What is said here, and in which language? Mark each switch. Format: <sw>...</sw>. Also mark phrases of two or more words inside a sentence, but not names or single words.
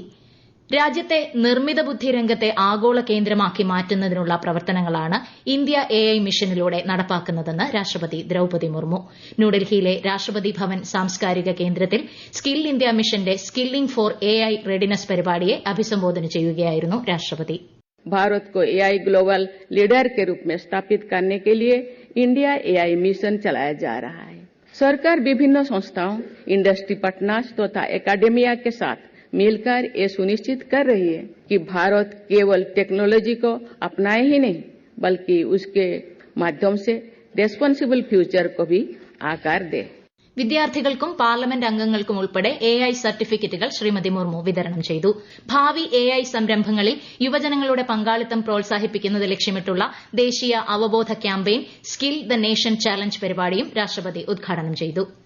<ml>രാജ്യത്തെ നിർമ്മിത ബുദ്ധി രംഗത്തെ ആഗോള കേന്ദ്രമാക്കി മാറ്റുന്നതിനുള്ള പ്രവർത്തനങ്ങളാണ് ഇന്ത്യ AI മിഷനിലൂടെ നടപ്പാക്കുന്നതെന്ന് രാഷ്ട്രപതി ദ്രൌപദി മുർമു. ന്യൂഡൽഹിയിലെ രാഷ്ട്രപതി ഭവൻ സാംസ്കാരിക കേന്ദ്രത്തിൽ സ്കിൽ ഇന്ത്യ മിഷന്റെ സ്കില്ലിംഗ് ഫോർ AI റെഡിനെസ് പരിപാടിയെ അഭിസംബോധന ചെയ്യുകയായിരുന്നു രാഷ്ട്രപതി.</ml> <hi>भारत को</hi> <en>AI global leader</en> <hi>के रूप में स्थापित करने के लिए इंडिया AI मिशन चलाया जा रहा है. सरकार विभिन्न संस्थाओं,</hi> <en>industry partners</en> <hi>तथा एकेडमिया के साथ मिलकर ये सुनिश्चित कर रही है कि भारत केवल टेक्नोलॉजी को अपनाए ही नहीं बल्कि उसके माध्यम से</hi> <en>responsible future</en> <hi>को भी आकार दे.</hi> <ml>വിദ്യാർത്ഥികൾക്കും പാർലമെന്റ് അംഗങ്ങൾക്കും ഉൾപ്പെടെ AI സർട്ടിഫിക്കറ്റുകൾ ശ്രീമതി മുർമു വിതരണം ചെയ്തു. ഭാവി AI സംരംഭങ്ങളിൽ യുവജനങ്ങളുടെ പങ്കാളിത്തം പ്രോത്സാഹിപ്പിക്കുന്നത് ലക്ഷ്യമിട്ടുള്ള ദേശീയ അവബോധ ക്യാമ്പയിൻ സ്കിൽ ദ നേഷൻ ചാലഞ്ച് പരിപാടിയും രാഷ്ട്രപതി ഉദ്ഘാടനം ചെയ്തു.</ml>